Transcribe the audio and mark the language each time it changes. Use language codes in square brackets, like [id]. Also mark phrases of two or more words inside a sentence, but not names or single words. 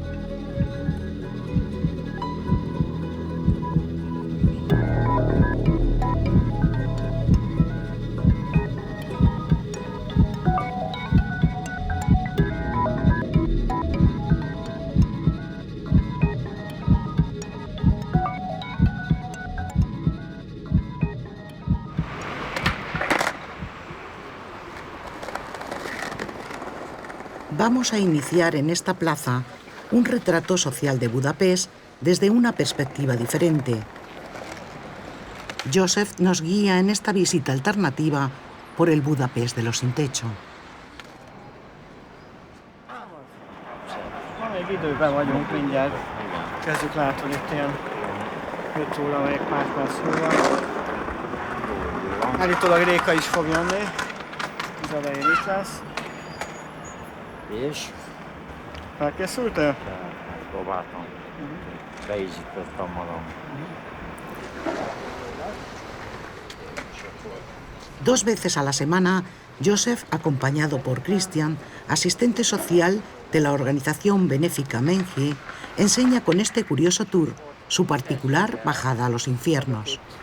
[es] Vamos a iniciar en esta plaza un retrato social de Budapest desde una perspectiva diferente. Joseph nos guía en esta visita alternativa por el Budapest de los sin techo. [hu] Még időben vagyunk mindjárt. Kezdjük látni itt ilyen 5 óra, meg pár perc múlva. Állítólag Réka is fog jönni. Az elején itt lesz. És? Felkészültél? Próbáltam. Beizítottam magam. [es] Dos veces a la semana, Joseph, acompañado por Christian, asistente social de la organización benéfica Menhi, enseña con este curioso tour su particular bajada a los infiernos.